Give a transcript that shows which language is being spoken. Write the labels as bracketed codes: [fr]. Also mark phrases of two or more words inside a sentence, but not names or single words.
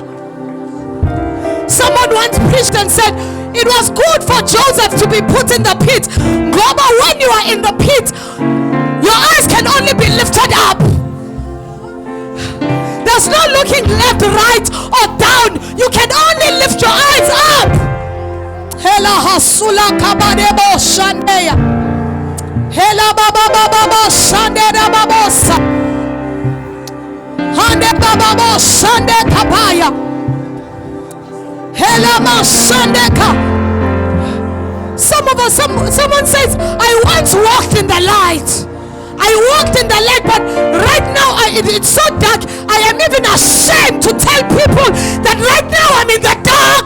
[en] Someone once preached and said, it was good for Joseph to be put in the pit. Goba, when you are in the pit, your eyes can only be lifted up. There's no looking left, right, or down. You can only lift your eyes up. Hela hasula kabadebo shandeya. Hela baba baba shandera babosa. Hande baba shande kabaya. Hela ma shandeka. Someone says, I once walked in the light. I walked in the light, but right now it's so dark. I am even ashamed to tell people that right now I'm in the dark.